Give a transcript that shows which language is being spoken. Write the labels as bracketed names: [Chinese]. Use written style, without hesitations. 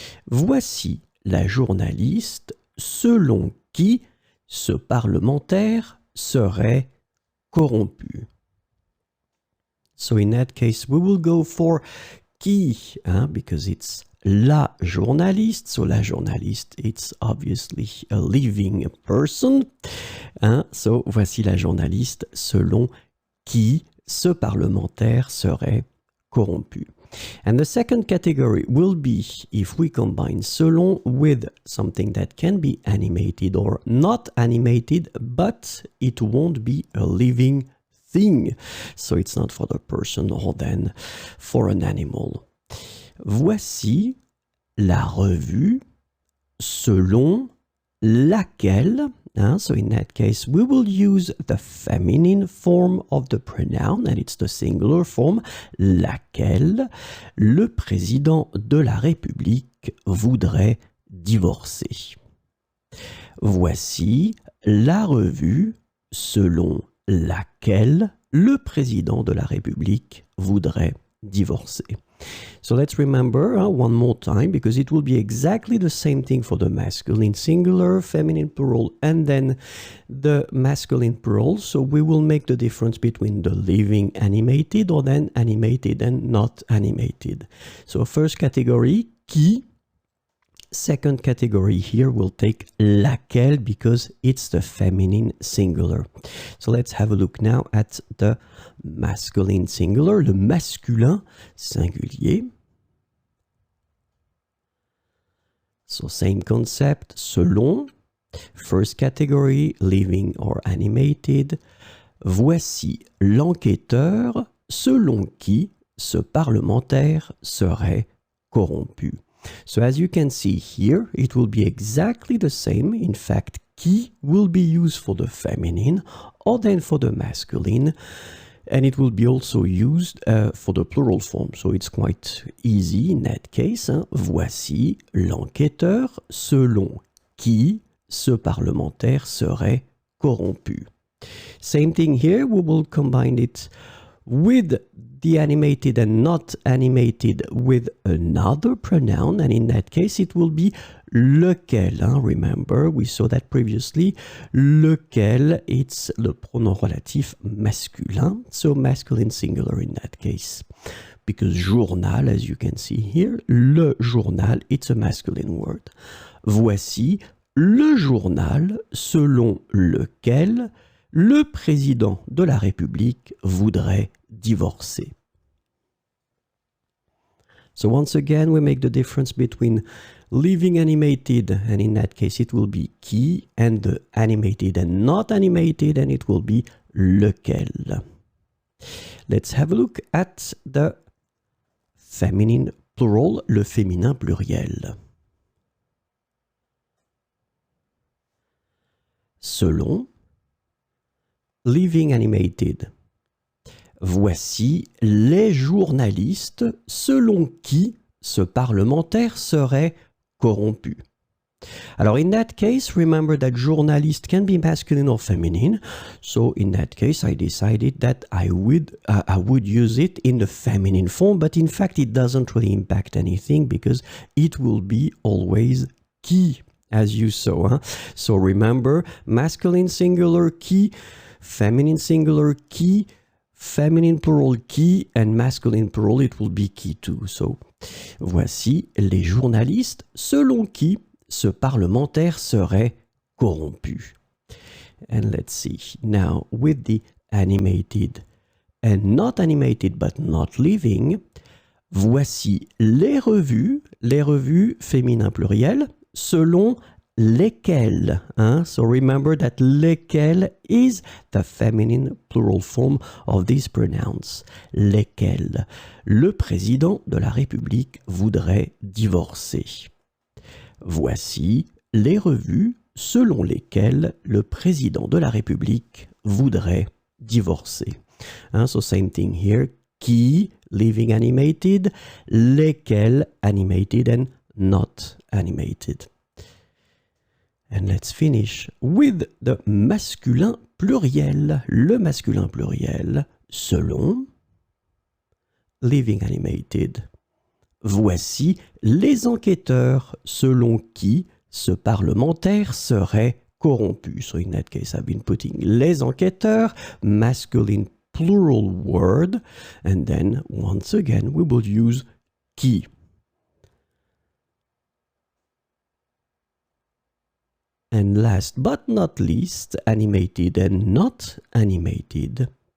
[French] Voici la journaliste selon qui ce parlementaire serait corrompu. [English] So in that case, we will go for qui, because it's [French] la journaliste. [English] So [French] la journaliste, [English] it's obviously a living person. [French] So voici la journaliste selon qui ce parlementaire serait corrompu. [English] And the second category will be if we combine selon with something that can be animated or not animated, but it won't be a living thing. So it's not for the person or then for an animal. [French] Voici la revue selon laquelle, [English] so in that case, we will use the feminine form of the pronoun, and it's the singular form, [French] laquelle le président de la République voudrait divorcer. Voici la revue selon laquelle le président de la République voudrait divorcer. [English] So let's remember one more time, because it will be exactly the same thing for the masculine singular, feminine plural, and then the masculine plural. So we will make the difference between the living animated or then animated and not animated. So first category, qui. Second category here will take laquelle because it's the feminine singular. So let's have a look now at the masculine singular, [French] le masculin singulier. [English] So same concept, selon. First category, living or animated. [French] Voici l'enquêteur selon qui ce parlementaire serait corrompu. [English] So as you can see here, it will be exactly the same. In fact, qui will be used for the feminine or then for the masculine. And it will be also used for the plural form. So it's quite easy in that case. [French] Voici l'enquêteur selon qui ce parlementaire serait corrompu. [English] Same thing here. We will combine it with the animated and not animated with another pronoun, and in that case it will be lequel. Remember, we saw that previously. Lequel, it's the [French] pronom relatif masculin, [English] so masculine singular in that case. Because journal, as you can see here, [French] le journal, [English] it's a masculine word. [French] Voici le journal selon lequel le président de la République voudrait divorcer. [English] So once again, we make the difference between living animated, and in that case it will be qui, and the animated and not animated, and it will be lequel. Let's have a look at the feminine plural, [French] le féminin pluriel. [English] Selon, living animated. [French] Voici les journalistes selon qui ce parlementaire serait corrompu. Alors, [English] in that case, remember that journalist can be masculine or feminine. So, in that case, I decided that I would use it in the feminine form, but in fact, it doesn't really impact anything because it will be always qui as you saw. Huh? So remember, masculine singular qui, feminine singular qui, feminine plural qui, and masculine plural, it will be qui too. [French] So, voici les journalistes selon qui ce parlementaire serait corrompu. [English] And let's see, now with the animated and not animated but not living, [French] voici les revues féminin pluriel, selon lesquelles. [English] Hein? So remember that lesquelles is the feminine plural form of these pronouns. [French] Lesquelles. Le président de la République voudrait divorcer. Voici les revues selon lesquelles le président de la République voudrait divorcer. [English] Hein? So same thing here. Qui, living animated, lesquels animated and not animated. And let's finish with the [French] masculin pluriel. Le masculin pluriel, selon, [English] living animated. [French] Voici les enquêteurs selon qui ce parlementaire serait corrompu. [English] So in that case, I've been putting [French] les enquêteurs, [English] masculine plural word, and then once again we will use qui. And last but not least, animated and not animated.